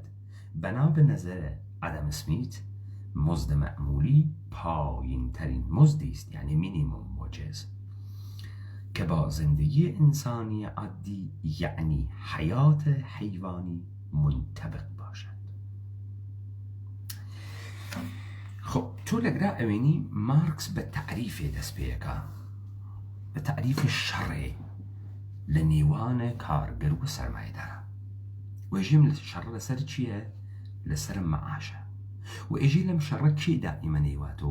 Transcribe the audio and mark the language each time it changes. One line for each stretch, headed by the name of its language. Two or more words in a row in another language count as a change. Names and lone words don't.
Persian: بنا به نظر آدم اسمیت مزد معمولی پایین ترین مزدی است، یعنی
English: minimum wages,
Persian: که با زندگی انسانی عادی یعنی حیات حیوانی منطبق باشد.
Southern Kurdish: خب تو لەگرا ئەوێنی مارکس بە تعریفێ دەست پێەکە، بە تعریف شەڕێ لە نێوانە کارگەر و سەرمایەدارە. وێژیم شەڕ لەسەر چییە؟ لەسەر مەعاشە. و ئێژی لەم شەڕە کێ دائیمە نەیواتۆ؟